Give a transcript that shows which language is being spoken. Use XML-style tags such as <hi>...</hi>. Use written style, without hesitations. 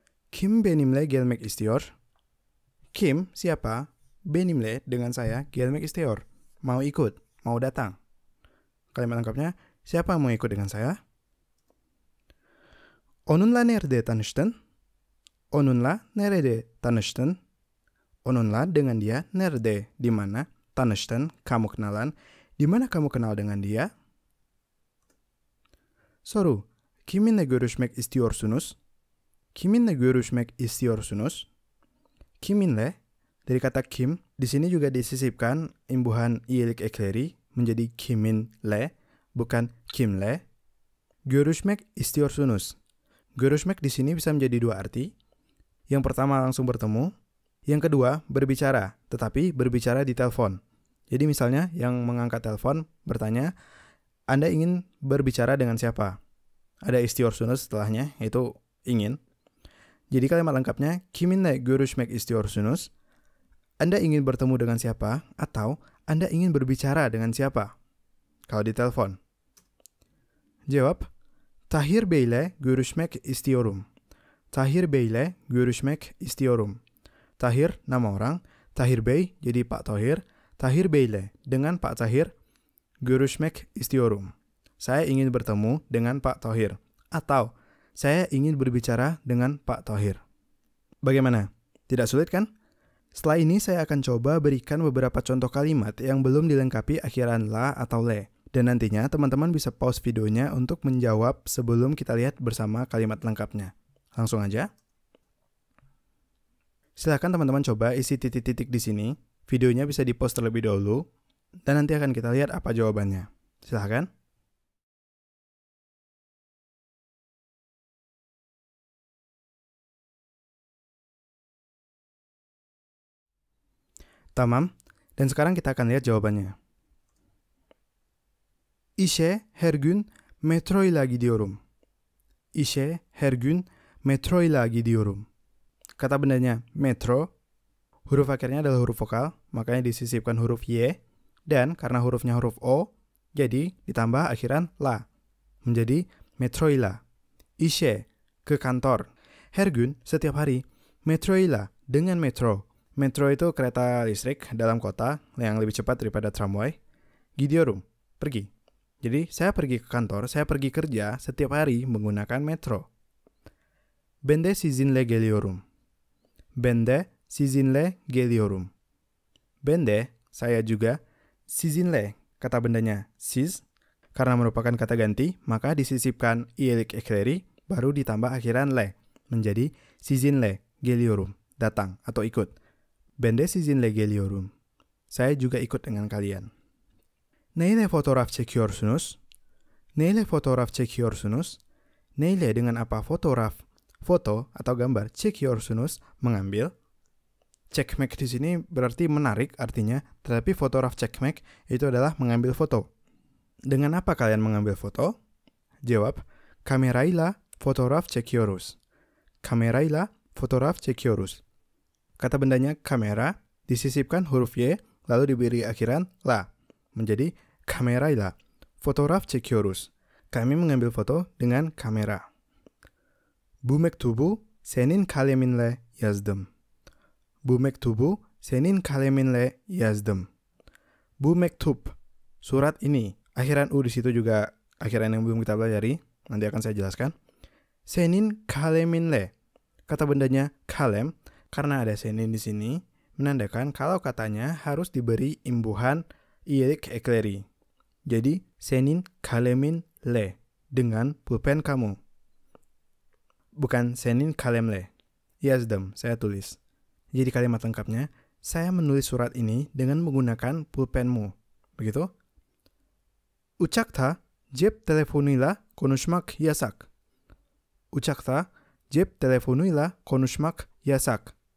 <tr>Kim benimle gelmek istiyor? Kim,</tr> <id>siapa?</id> <tr>Benimle,</tr> <id>dengan saya,</id> <tr>gelmek istiyor.</tr> <id>Mau ikut, mau datang. Kalimat lengkapnya, siapa mau ikut dengan saya?</id> <tr>Onunla nerede tanıştın? Onunla nerede tanıştın? Onunla</tr> <id>dengan dia,</id> <tr>nerede,</tr> <id>di mana?</id> <tr>Tanıştın,</tr> <id>kamu kenalan. Di mana kamu kenal dengan dia?</id> <tr>Soru, kiminle görüşmek istiyorsunuz? Kiminle görüşmek istiyorsunuz?</tr> <id>Kiminle, dari kata kim, di sini juga disisipkan imbuhan iyelik ekleri menjadi kiminle, bukan kimle.</id> <tr>Görüşmek istiyorsunuz.</tr> <id>Görüşmek di sini bisa menjadi dua arti. Yang pertama langsung bertemu, yang kedua berbicara, tetapi berbicara di telepon. Jadi misalnya yang mengangkat telepon bertanya, Anda ingin berbicara dengan siapa? Ada istiyorsunuz setelahnya, yaitu ingin. Jadi kalimat lengkapnya,</id> <tr>kiminle görüşmek istiyorsunuz?</tr> <id>Anda ingin bertemu dengan siapa? Atau Anda ingin berbicara dengan siapa? Kalau di telepon. Jawab,</id> <tr>Tahir Bey'le görüşmek istiyorum. Tahir Bey'le görüşmek istiyorum.</tr> <id>Tahir, nama orang. Tahir Bey, jadi Pak Tahir. Tahir Bey'le, dengan Pak Tahir.</id> <tr>Görüşmek istiyorum.</tr> <id>Saya ingin bertemu dengan Pak Tahir. Atau, saya ingin berbicara dengan Pak Tahir. Bagaimana? Tidak sulit kan? Setelah ini saya akan coba berikan beberapa contoh kalimat yang belum dilengkapi akhiran la atau le. Dan nantinya teman-teman bisa pause videonya untuk menjawab sebelum kita lihat bersama kalimat lengkapnya. Langsung aja. Silakan teman-teman coba isi titik-titik di sini. Videonya bisa di-pause terlebih dahulu. Dan nanti akan kita lihat apa jawabannya. Silakan. Tamam. Dan sekarang kita akan lihat jawabannya.</id> <tr>İşe her gün metroyla gidiyorum. İşe her gün metroyla gidiyorum.</tr> <id>Kata bendanya metro, huruf akhirnya adalah huruf vokal, makanya disisipkan huruf Y, dan karena hurufnya huruf O, jadi ditambah akhiran la, menjadi metroyla. İşe, ke kantor. Her gün, setiap hari. Metroyla, dengan metro. Metro itu kereta listrik dalam kota yang lebih cepat daripada tramway. Gidiyorum, pergi. Jadi saya pergi ke kantor, saya pergi kerja setiap hari menggunakan metro.</id> <tr>Ben de sizinle geliyorum. Ben de sizinle geliyorum.</tr> <id>Ben de, saya juga. Sizinle, kata bendanya siz. Karena merupakan kata ganti, maka disisipkan iyelik ekleri, baru ditambah akhiran le. Menjadi</id> <tr>sizinle geliyorum,</tr> <id>datang atau ikut.</id> <tr>Ben de sizinle geliyorum.</tr> <id>Saya juga ikut dengan kalian.</id> <tr>Neyle fotoğraf çekiyorsunuz? Neyle fotoğraf çekiyorsunuz? Neyle</tr> <id>dengan apa</id> <tr>fotoğraf?</tr> <id>Foto atau gambar</id> <tr>çekiyorsunuz,</tr> <id>mengambil. Çekmek di sini berarti menarik artinya, tetapi</id> <tr>fotoğraf çekmek</tr> <id>itu adalah mengambil foto. Dengan apa kalian mengambil foto? Jawab,</id> <tr>kamerayla fotoğraf çekiyoruz. Kamerayla fotoğraf çekiyoruz.</tr> <id>Kata bendanya kamera, disisipkan huruf Y, lalu diberi akhiran la. Menjadi</id> <tr>kamerayla fotoğraf çekiyoruz.</tr> <id>Kami mengambil foto dengan kamera.</id> <tr>Bu mektubu senin kaleminle yazdım. Bu mektubu senin kaleminle yazdım. Bu mektup,</tr> <id>surat ini. Akhiran U di situ juga akhiran yang belum kita pelajari. Nanti akan saya jelaskan.</id> <tr>Senin kaleminle.</tr> <id>Kata bendanya kalem, karena ada senin di sini, menandakan kalau katanya harus diberi imbuhan iyelik ekleri. Jadi,</id> <tr>senin kalemin le,</tr> <id>dengan pulpen kamu. Bukan</id> <tr>senin kalemle.</tr> <id>Yazdım, saya tulis. Jadi kalimat lengkapnya, saya menulis surat ini dengan menggunakan pulpenmu. Begitu?</id> <tr>Uçakta cep telefonuyla konuşmak yasak. Uçakta cep telefonuyla konuşmak yasak.</tr>